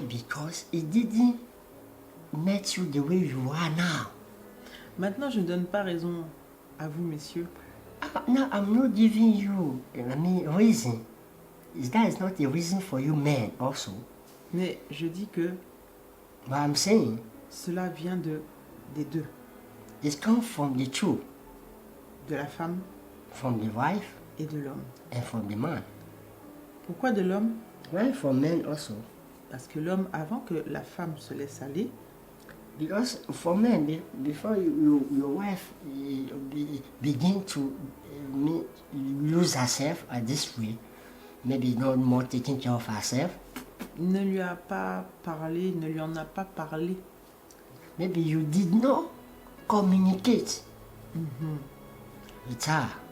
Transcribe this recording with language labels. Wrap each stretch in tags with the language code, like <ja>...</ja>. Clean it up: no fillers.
<en>Because he didn't met you the way you are now.</en> <fr>Maintenant, je ne donne pas raison à vous, messieurs.</fr> <en>Now I'm not giving you, reason. That is not a reason for you men also.</en> <fr>Mais je dis que</fr> <en>But I'm saying</en> <fr>cela vient des deux,</fr> <en>it comes from the two,</en> <fr>de la femme</fr> <en>from the wife</en> <fr>et de l'homme.</fr> <en>and from the man.</en> <fr>Pourquoi de l'homme?</fr> <en>Well, for men also.</en> <fr>Parce que l'homme, avant que la femme se laisse aller,</fr> <en>Because for men, before your wife begin to lose herself at this way, maybe not more taking care of herself,</en> <fr>ne lui a pas parlé, ne lui en a pas parlé.</fr> <en>maybe you did not communicate with her</en>